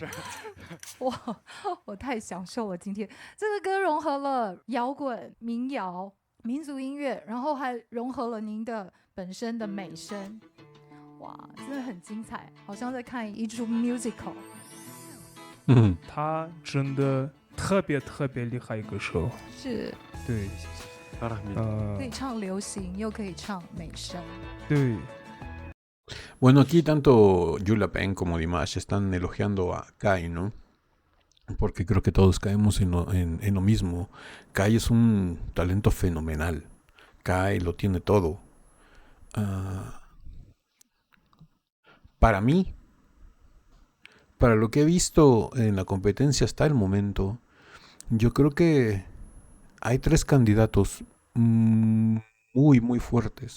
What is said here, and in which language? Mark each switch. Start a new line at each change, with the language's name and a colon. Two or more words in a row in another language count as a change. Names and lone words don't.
Chinese: 我太享受了今天这个歌融合了摇滚、民谣、民族音乐，然后还融合了您的本身的美声，哇，真的很精彩，好像在看一出 musical。他真的特别厉害一个手，是，对，可以唱流行，又可以唱美声，对。
Spanish: Bueno, aquí tanto Julia Pen como Dimash están elogiando a Kai, ¿no? Porque creo que todos caemos en lo mismo. Kai es un talento fenomenal. Kai lo tiene todo. Para mí, para lo que he visto en la competencia hasta el momento, yo creo que hay 3 candidatos muy fuertes.